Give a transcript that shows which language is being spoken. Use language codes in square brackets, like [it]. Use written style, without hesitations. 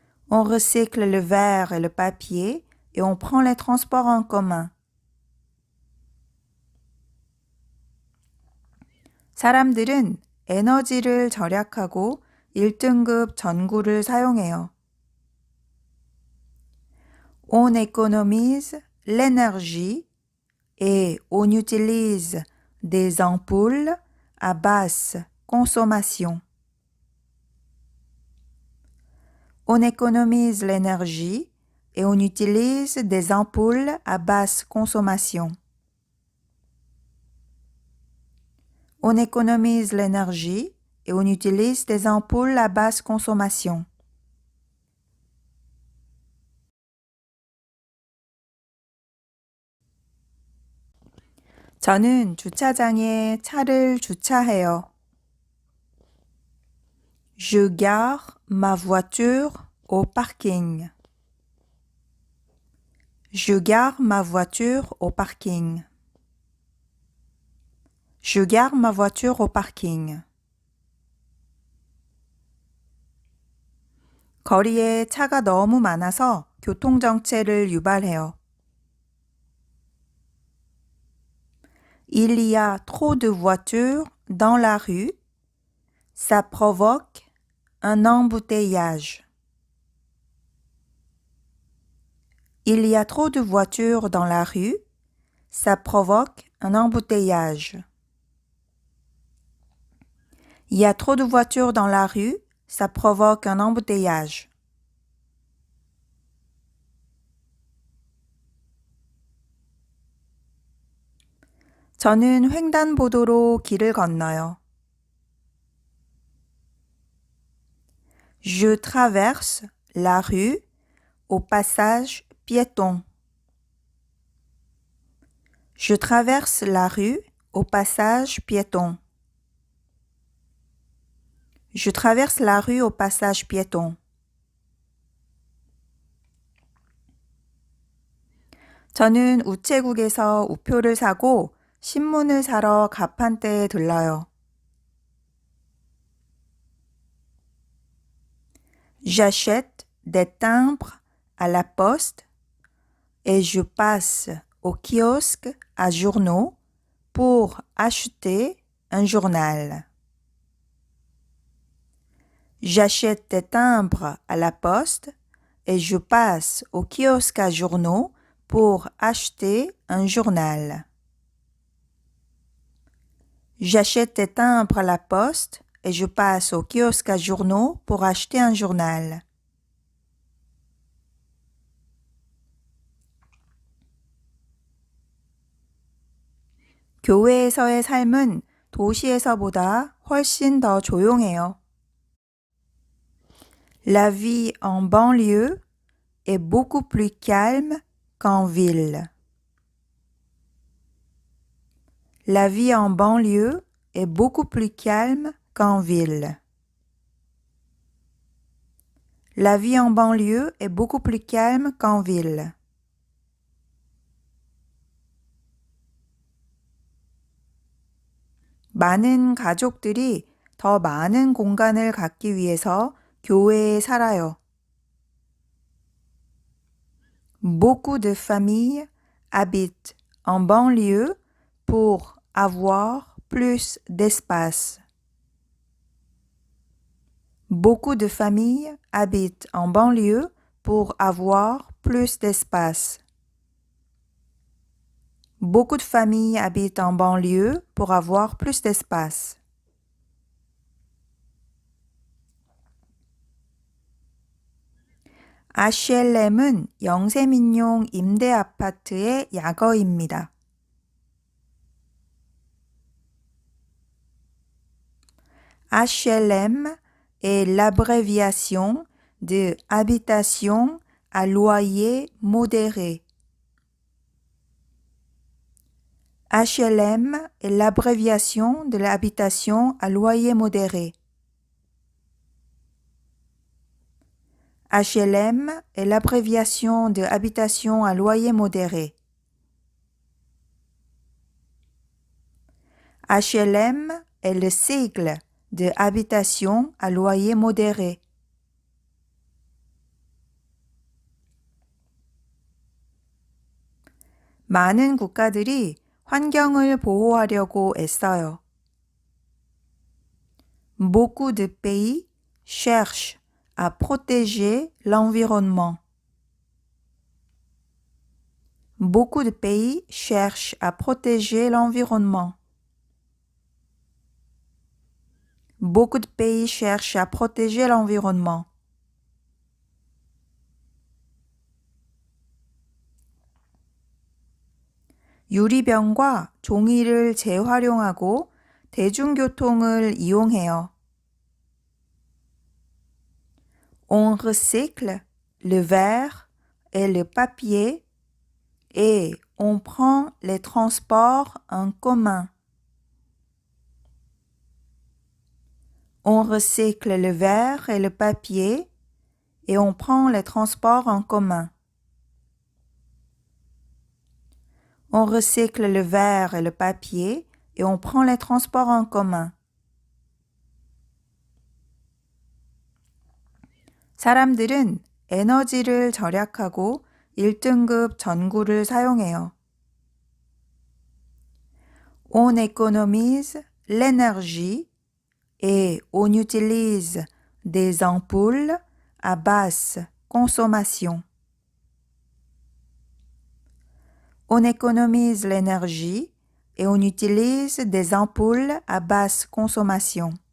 [fr] On recycle le verre et le papier et on prend les transports en commun. [ko] 사람들은 에너지를 절약하고 1등급 전구를 사용해요. [fr] On économise l'énergie et on utilise des ampoules à basse consommation. On économise l'énergie et on utilise des ampoules à basse consommation. On économise l'énergie et on utilise des ampoules à basse consommation. [ko] 저는 주차장에 차를 주차해요. [fr] Je gare ma voiture au parking. Je gare ma voiture au parking. Je gare ma voiture au parking. [ko] 거리에 차가 너무 많아서 교통정체를 유발해요. [fr] Il y a trop de voitures dans la rue. Ça provoque un embouteillage. Il y a trop de voitures dans la rue. Ça provoque un embouteillage. Il y a trop de voitures dans la rue. Ça provoque un embouteillage. [ko] 저는 횡단보도로 길을 건너요. [fr] Je traverse la rue au passage piéton. Je traverse la rue au passage piéton. Je traverse la rue au passage piéton. [ko] 저는 우체국에서 우표를 사고 신문을 사러 가판대에 들러요. [fr] J'achète des timbres à la poste et je passe au kiosque à journaux pour acheter un journal. J'achète des timbres à la poste et je passe au kiosque à journaux pour acheter un journal. J'achète des timbres à la poste et je passe au kiosque à journaux pour acheter un journal. [ko] 교외에서의 삶은 도시에서보다 훨씬 더 조용해요. [fr] La vie en banlieue est beaucoup plus calme qu'en ville. La vie en banlieue est beaucoup plus calme qu'en ville. La vie en banlieue est beaucoup plus calme qu'en ville. [ko] 많은 가족들이 더 많은 공간을 갖기 위해서 교외에 살아요. [fr] Beaucoup de familles habitent en banlieue pour avoir plus d'espace. Beaucoup de familles habitent en banlieue pour avoir plus d'espace. Beaucoup de familles habitent en banlieue pour avoir plus d'espace. [ko] HLM은 영세민용 임대 아파트의 약어입니다. [fr] HLM est l'abréviation de habitation à loyer modéré. HLM est l'abréviation de l'habitation à loyer modéré. HLM est l'abréviation de habitation à loyer modéré. HLM est le sigle de habitation à loyer modéré. [ko] 많은 국가들이 환경을 보호하려고 애써요. [fr] Beaucoup de pays cherchent à protéger l'environnement. Beaucoup de pays cherchent à protéger l'environnement. Beaucoup de pays cherchent à protéger l'environnement. [ko] 유리병과 종이를 재활용하고 대중교통을 이용해요. [fr] On recycle le verre et le papier et on prend les transports en commun. On recycle le verre et le papier et on prend les transports en commun. On recycle le verre et le papier et on prend les transports en commun. [ko] 사람들은 에너지를 절약하고 1등급 전구를 사용해요. [fr] On économise l'énergie et on utilise des ampoules à basse consommation. On économise l'énergie et on utilise des ampoules à basse consommation.